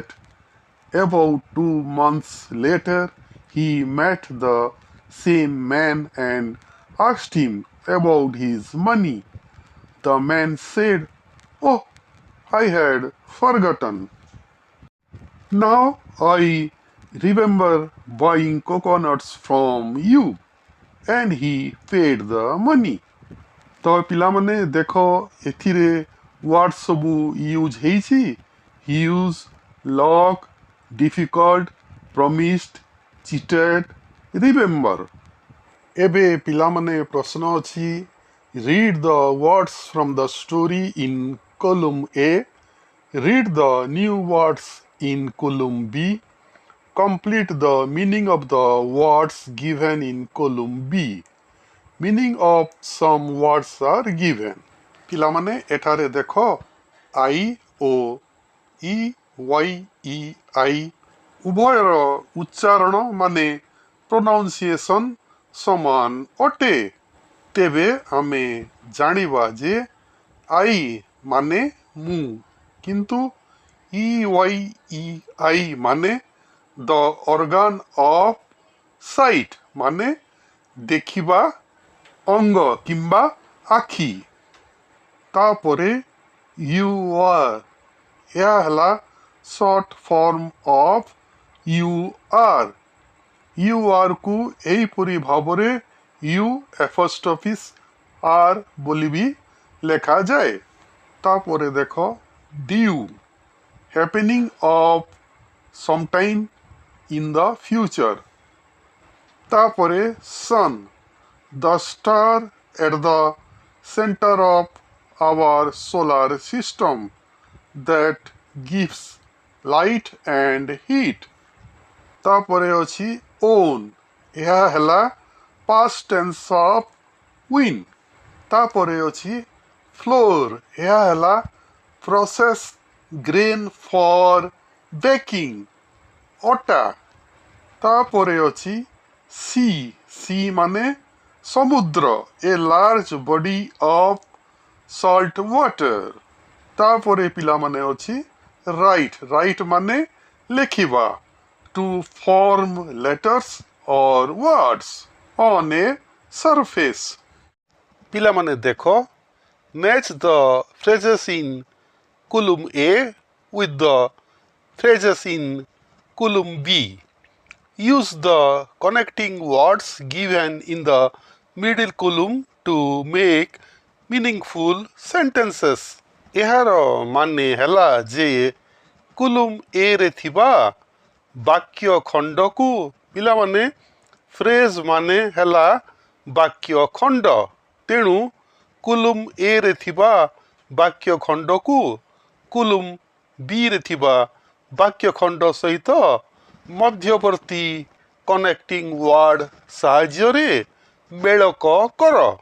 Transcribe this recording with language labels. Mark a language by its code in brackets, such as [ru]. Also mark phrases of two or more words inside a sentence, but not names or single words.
[en] About 2 months later, he met the same man and asked him about his money. The man said, "Oh, I had forgotten. Now I remember buying coconuts from you." And he paid the money. [or] ତ ପିଲାମାନେ ଦେଖ ଏଥିରେ ୱାର୍ଡ ସବୁ ୟୁଜ୍ ହେଇଛି। [en] use, luck, difficult, promised, cheated, remember. [or] ଏବେ ପିଲାମାନେ ପ୍ରଶ୍ନ ଅଛି, [en] read the words from the story in column A, read the new words in column B, complete the meaning of the words given in column B. Meaning of some words are given. [or] ପିଲାମାନେ ଏଠାରେ ଦେଖ I ଓ EYEI ଉଭୟର ଉଚ୍ଚାରଣ ମାନେ ପ୍ରୋନାଉନ୍ସିଏସନ୍ ସମାନ ଅଟେ। ତେବେ ଆମେ ଜାଣିବା ଯେ I ମାନେ ମୁଁ, କିନ୍ତୁ EYEI ମାନେ [en] the organ of sight [or] ମାନେ ଦେଖିବା ଅଙ୍ଗ କିମ୍ବା ଆଖି। [en] ତାପରେ you are, [or] ଏହା ହେଲା [en] short form of you are. You are [or] କୁ ଏହିପରି ଭାବରେ [en] you apostrophe r [or] ବୋଲି ବି ଲେଖାଯାଏ। ତାପରେ ଦେଖ [en] due, happening of sometime in the future. ତାପରେ sun, the star at the center of our solar system that gives light and heat. [or] ତାପରେ ଅଛି [en] own, [or] ଏହା ହେଲା [en] past tense of win. [or] ତାପରେ ଅଛି [en] flour, [or] ଏହା ହେଲା [en] process grain for baking, [or] ଅଟା। ତାପରେ ଅଛି sea ମାନେ ସମୁଦ୍ର, [en] a large body of salt water। [or] ତାପରେ ପିଲାମାନେ ଅଛି write ମାନେ ଲେଖିବା, [en] to form letters or words on a surface। [or] ପିଲାମାନେ ଦେଖ, [en] match the phrases in column A with the phrases in column B. Use the connecting words given in the middle column to make meaningful sentences. [or] ଏହାର ମାନେ ହେଲା ଯେ [en] column A [or] ରେ ଥିବା ବାକ୍ୟ ଖଣ୍ଡକୁ ପିଲାମାନେ phrase ମାନେ ହେଲା ବାକ୍ୟ ଖଣ୍ଡ, ତେଣୁ [en] column A [or] ରେ ଥିବା ବାକ୍ୟ ଖଣ୍ଡକୁ [en] column B [or] ରେ ଥିବା ବାକ୍ୟ ଖଣ୍ଡ ସହିତ ମଧ୍ୟବର୍ତ୍ତୀ [en] connecting word [or] ସାହାଯ୍ୟରେ ମେଳକ କର।